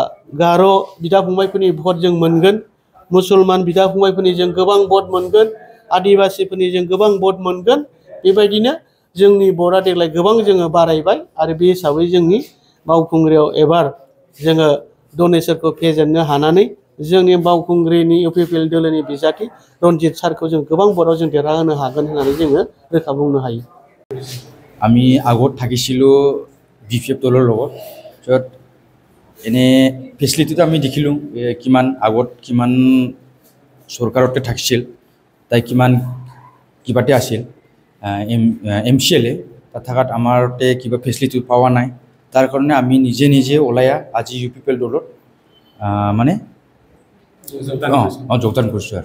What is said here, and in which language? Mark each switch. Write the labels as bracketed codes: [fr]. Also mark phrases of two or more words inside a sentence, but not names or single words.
[brx] गार' बिदा फंबायफोरनि भट जों मोनगोन मुसलमान बिदा फंबायफोरनि जों गोबां भट मोनगोन आदिबासिफोरनि जों गोबां भट मोनगोन बेबायदिनो जोंनि भटआ देग्लाय गोबां जोङो बारायबाय आरो बे हिसाबै जोंनि बावखुंग्रियाव एबार जोङो डनेसरखौ फेजेननो हानानै जोंनि बावखुंग्रिनि इउपिपिएल दोलोनि बिजाथि रनजित सारखौ जों गोबां भटआव जों देरहाहोनो हागोन होननानै जोङो रोखा बुंनो हायो [as] আমি আগত থাকিছিলোঁ BPF দলৰ লগত য'ত এনে ফেচিলিটিটো আমি দেখিলোঁ কিমান আগত কিমান চৰকাৰতে থাকিছিল তাই কিমান কিবাতে আছিল MCLA তাত থাকাত আমাৰতে কিবা ফেচিলিটি পোৱা নাই তাৰ কাৰণে আমি নিজে নিজে ওলাই আজি UPPL দলত মানে যোগদান কৰিছোঁ আৰু